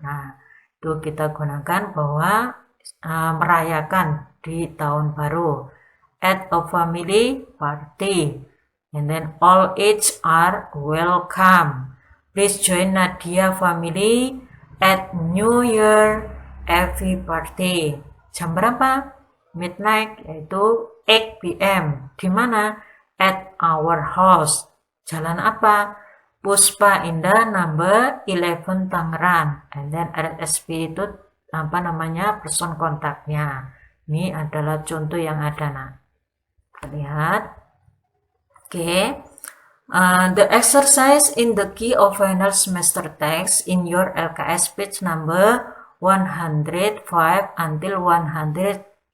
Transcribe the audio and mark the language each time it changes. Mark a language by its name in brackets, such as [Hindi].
[Indonesian] Nah, itu kita gunakan bahwa merayakan di tahun baru. [English] At a family party. And then all age are welcome. Please join Nadia family at New Year Eve party. [Indonesian] Jam berapa? Midnight, yaitu 8 p.m. Di mana? [English] At our house. [Indonesian] Jalan apa? [English] Puspa Indah number 11 Tangerang. And then [Indonesian] RSP itu apa namanya? Person kontaknya. Ini adalah contoh yang ada, nah. Lihat. Okay. [English] The exercise in the key of final semester text in your LKS page number 105 until 111.